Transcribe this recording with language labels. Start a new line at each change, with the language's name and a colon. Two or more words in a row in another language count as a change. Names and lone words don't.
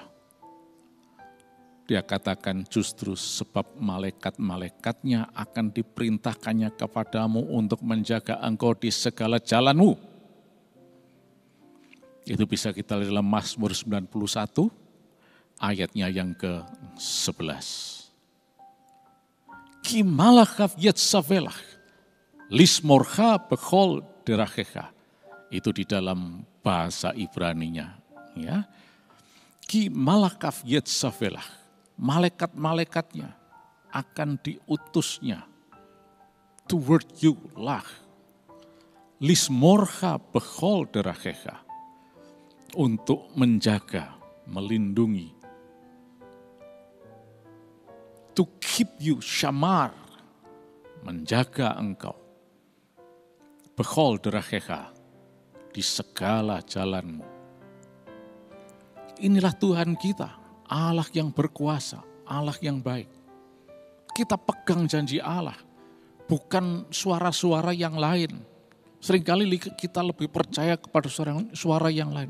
Indonesian: Dia katakan justru sebab malaikat-malaikatnya akan diperintahkannya kepadamu untuk menjaga engkau di segala jalanmu. Itu bisa kita lihat dalam Mazmur 91 ayatnya yang ke-11.
Hebrew: כי מלאכיו יצוה לך, לשמרך בכל דרכיך.
Indonesian: Itu di dalam bahasa Ibraninya. Ya,
Hebrew: כי מלאכיו יצוה לך,
Indonesian: malaikat-malaikatnya akan diutusnya
English: toward you
Indonesian: lah,
Hebrew: לשמרך בכל דרכיך,
Indonesian: untuk menjaga, melindungi,
English: to keep you shamar,
Indonesian: menjaga engkau,
Hebrew: בכל דרכיך,
Indonesian: di segala jalanmu. Inilah Tuhan kita, Allah yang berkuasa, Allah yang baik. Kita pegang janji Allah, bukan suara-suara yang lain. Seringkali kita lebih percaya kepada suara yang lain.